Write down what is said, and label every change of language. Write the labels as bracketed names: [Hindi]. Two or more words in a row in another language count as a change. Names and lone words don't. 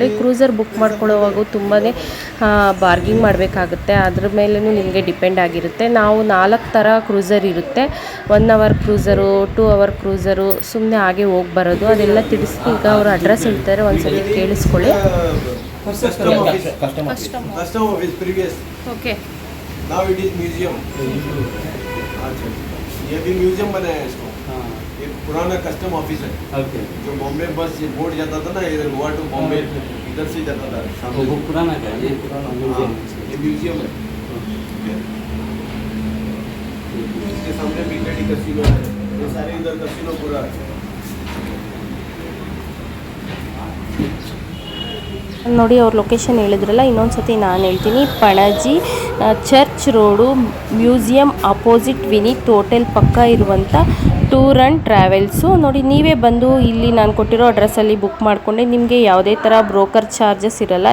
[Kannada] ಕ್ರೂಸರ್ ಬುಕ್ ಮಾಡ್ಕೊಳ್ಳೋವಾಗ ತುಂಬಾ ಬಾರ್ಗಿಂಗ್ ಮಾಡಬೇಕಾಗುತ್ತೆ, ಅದ್ರ ಮೇಲೂ ನಿಮಗೆ ಡಿಪೆಂಡ್ ಆಗಿರುತ್ತೆ. ನಾವು 4 ಥರ ಕ್ರೂಸರ್ ಇರುತ್ತೆ. 1 [English] hour cruiser, [Kannada] 2 [English] hour cruiser, [Kannada] ಸುಮ್ಮನೆ ಹಾಗೆ ಹೋಗಿ ಬರೋದು. ಅದೆಲ್ಲ ತಿಳಿಸಿ ಈಗ ಅವರು ಅಡ್ರೆಸ್ ಹೇಳ್ತಾರೆ, ಒಂದ್ಸತಿ ಕೇಳಿಸ್ಕೊಳ್ಳಿ. ಓಕೆ, [English] Now it is museum. [Hindi] अच्छा, ये भी म्यूजियम बनाया है इसको. ये पुराना कस्टम ऑफिस है. ओके. जो बॉम्बे बस ये बोर्ड जाता था ना, इधर गोवा टू बॉम्बे, इधर से जाता था. वो पुराना क्या है? ये पुराना म्यूजियम. ये म्यूजियम है. इसके सामने बीकेडी कैसीनो है. ये सारे इधर कैसीनो पूरा है. [Kannada] ನೋಡಿ, ಅವ್ರ ಲೊಕೇಶನ್ ಹೇಳಿದ್ರಲ್ಲ, ಇನ್ನೊಂದು ಸತಿ ನಾನು ಹೇಳ್ತೀನಿ. ಪಣಜಿ ಚರ್ಚ್ ರೋಡು, ಮ್ಯೂಸಿಯಂ ಅಪೋಸಿಟ್ ವಿನೀತ್ ಹೋಟೆಲ್ ಪಕ್ಕ ಇರುವಂಥ [English] tour and travels. [Kannada] ನೋಡಿ, ನೀವೇ ಬಂದು ಇಲ್ಲಿ ನಾನು ಕೊಟ್ಟಿರೋ ಅಡ್ರೆಸ್ಸಲ್ಲಿ ಬುಕ್ ಮಾಡಿಕೊಂಡೆ ನಿಮಗೆ ಯಾವುದೇ ಥರ [English] broker charges [Kannada] ಇರೋಲ್ಲ.